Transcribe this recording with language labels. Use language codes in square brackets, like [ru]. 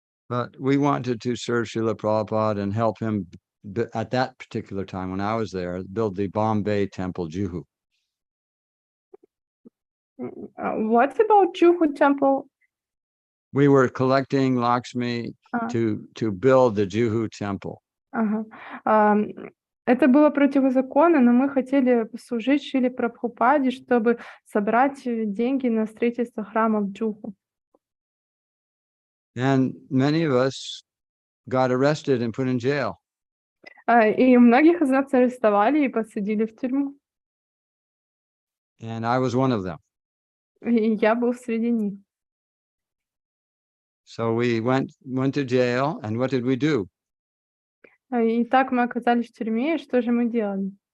[en] But we wanted to serve Srila Prabhupada and help him at that particular time when I was there, build the Bombay Temple, Juhu. What about Juhu Temple? We were collecting Lakshmi to build the Juhu Temple. [ru] Это было противозаконно, но мы хотели служить Шриле Прабхупаде, чтобы собрать деньги на строительство храма в Джуху. [en] And many of us got arrested and put in jail. [ru] И многих из нас арестовали и посадили в тюрьму. [en] And I was one of them. [ru] И я был среди них. [en] So we went to jail, and what did we do? [ru] И так мы оказались в тюрьме, и что же мы делали?